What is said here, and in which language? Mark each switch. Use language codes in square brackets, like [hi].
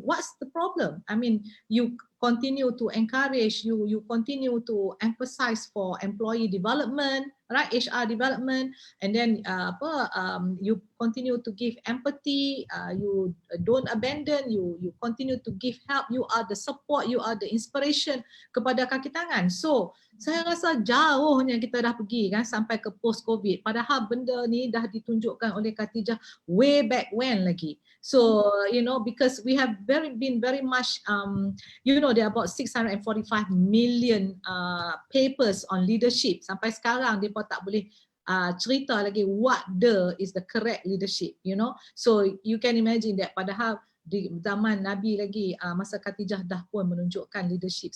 [en] What's the problem? I mean, you continue to encourage, you continue to emphasize for employee development, right? HR development, and then you continue to give empathy, you don't abandon, you continue to give help, you are the support, you are the inspiration [ms] kepada kaki tangan. So saya rasa jauhnya kita dah pergi kan sampai ke post COVID, padahal benda ni dah ditunjukkan oleh Khatijah [en] way back when [ms] lagi. [en] So you know, because we have been very much you know, there are about 645 million papers on leadership. [ms] Sampai sekarang dia pun tak boleh cerita lagi [en] what is the correct leadership, you know. So you can imagine that [ms] padahal di zaman Nabi lagi, masa Khatijah dah pun menunjukkan leadership.